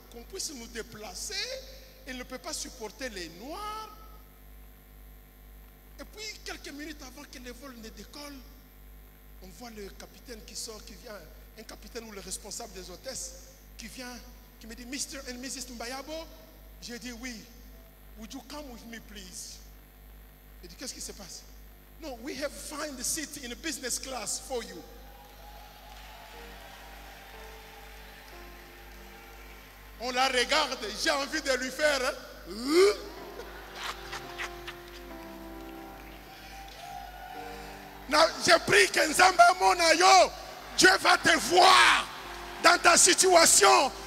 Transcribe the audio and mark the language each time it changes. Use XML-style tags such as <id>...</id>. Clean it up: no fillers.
<fr>Qu'on puisse nous déplacer. Elle ne peut pas supporter les noirs. Et puis, quelques minutes avant que le vol ne décolle, on voit le capitaine qui sort, qui vient, un capitaine ou le responsable des hôtesses, qui vient, qui me dit, Mr.</fr> <en>and Mrs.</en> <fr>Mbayabo. J'ai dit, oui.</fr> <en>Would you come with me, please?</en> <fr>Il dit, qu'est-ce qui se passe?</fr> <en>No, we have found the seat in a business class for you.</en> <fr>On la regarde, j'ai envie de lui faire. J'ai pris Kenzamba Monayo. Dieu va te voir dans ta situation.</fr>